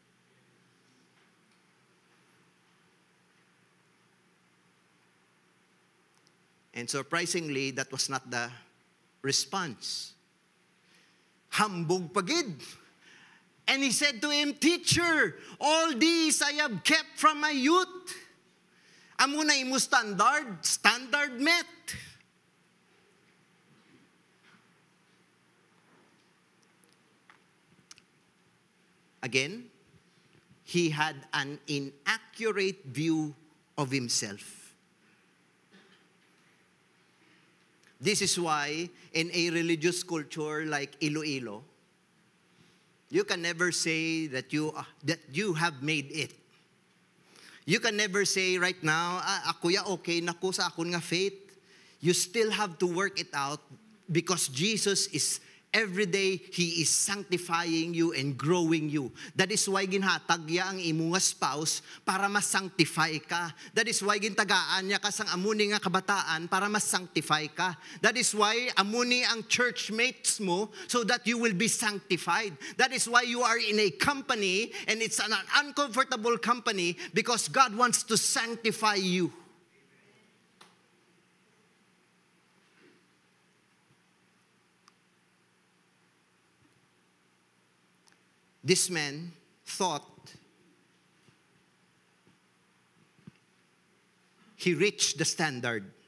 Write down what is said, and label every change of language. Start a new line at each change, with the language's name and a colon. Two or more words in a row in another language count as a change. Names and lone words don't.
English: And surprisingly, that was not the response.
Hiligaynon: Hambog pagid.
English: And he said to him, Teacher, all these I have kept from my youth.
Hiligaynon: Amo na imo standard met.
English: Again, he had an inaccurate view of himself. This is why in a religious culture like Iloilo, you can never say that you have made it. You can never say right now,
Hiligaynon: ako ya okay na ko sa akon nga faith.
English: You still have to work it out because Jesus is every day, He is sanctifying you and growing you. That is why
Hiligaynon: ginhatag niya ang imo nga spouse para mas-sanctify ka.
English: That is why
Hiligaynon: gintagaan niya kasang amuni nga kabataan para mas-sanctify ka.
English: That is why
Hiligaynon: amuni ang
English: church mates mo so that you will be sanctified. That is why you are in a company and it's an uncomfortable company because God wants to sanctify you. This man thought he reached the standard.